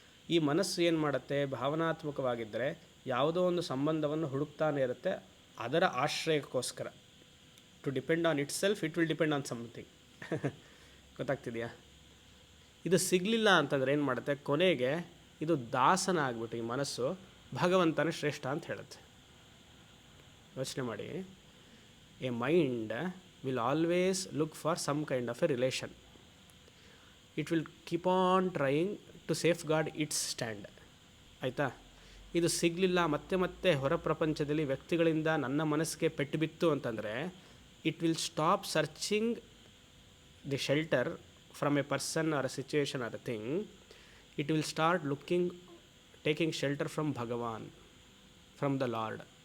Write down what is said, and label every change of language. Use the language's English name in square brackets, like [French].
[Kannada] ಈ ಮನಸ್ಸು ಏನು ಮಾಡುತ್ತೆ? ಭಾವನಾತ್ಮಕವಾಗಿದ್ದರೆ ಯಾವುದೋ ಒಂದು ಸಂಬಂಧವನ್ನು ಹುಡುಕ್ತಾನೆ ಇರುತ್ತೆ, ಅದರ ಆಶ್ರಯಕ್ಕೋಸ್ಕರ. [English] To depend on itself, it will depend on something. [Kannada] ಗೊತ್ತಾಗ್ತಿದೆಯಾ? ಇದು ಸಿಗಲಿಲ್ಲ ಅಂತಂದರೆ ಏನು ಮಾಡುತ್ತೆ? ಕೊನೆಗೆ ಇದು ದಾಸನ ಆಗಿಬಿಟ್ಟು ಈ ಮನಸ್ಸು ಭಗವಂತನ ಶ್ರೇಷ್ಠ ಅಂತ ಹೇಳುತ್ತೆ. ಯೋಚನೆ ಮಾಡಿ. [English] A mind will always look for some kind of a relation. It will keep on trying to safeguard its stand. [Kannada] ಆಯಿತಾ? ಇದು ಸಿಗಲಿಲ್ಲ, ಮತ್ತೆ ಹೊರ ಪ್ರಪಂಚದಲ್ಲಿ ವ್ಯಕ್ತಿಗಳಿಂದ ನನ್ನ ಮನಸ್ಸಿಗೆ ಪೆಟ್ಟು ಬಿತ್ತು ಅಂತಂದರೆ, [English] It will stop searching the shelter from a person or a situation or a thing. It will start taking shelter from Bhagwan, from the Lord.